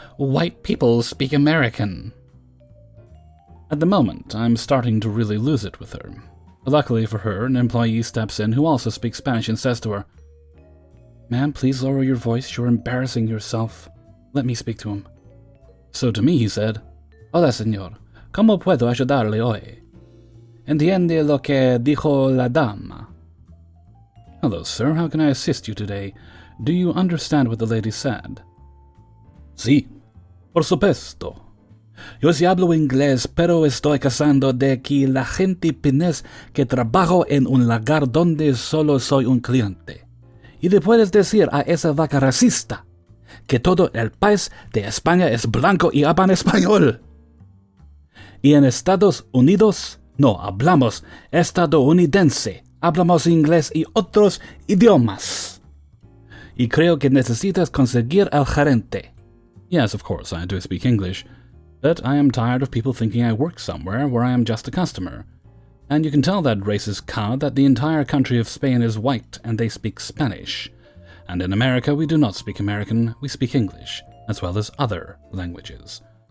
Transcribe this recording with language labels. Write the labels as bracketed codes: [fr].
[en] White people speak American." At the moment, I'm starting to really lose it with her. Luckily for her, an employee steps in who also speaks Spanish and says to her, "Ma'am, please lower your voice. You're embarrassing yourself. Let me speak to him." So to me he said, [es] "Hola, señor. ¿Cómo puedo ayudarle hoy? ¿Entiende lo que dijo la dama?" [en] "Hello, sir. How can I assist you today? Do you understand what the lady said?" [es] "Sí, por supuesto. Yo sí hablo inglés, pero estoy cansado de que la gente piense que trabajo en un lugar donde solo soy un cliente. Y le puedes decir a esa vaca racista que todo el país de España es blanco y hablan español. Y en Estados Unidos no hablamos estadounidense, hablamos inglés y otros idiomas. Y creo que necesitas conseguir al gerente." [en] Yes, of course, I do speak English, but I am tired of people thinking I work somewhere where I am just a customer. And you can tell that racist cow that the entire country of Spain is white and they speak Spanish. And in America we do not speak American, we speak English, as well as other languages.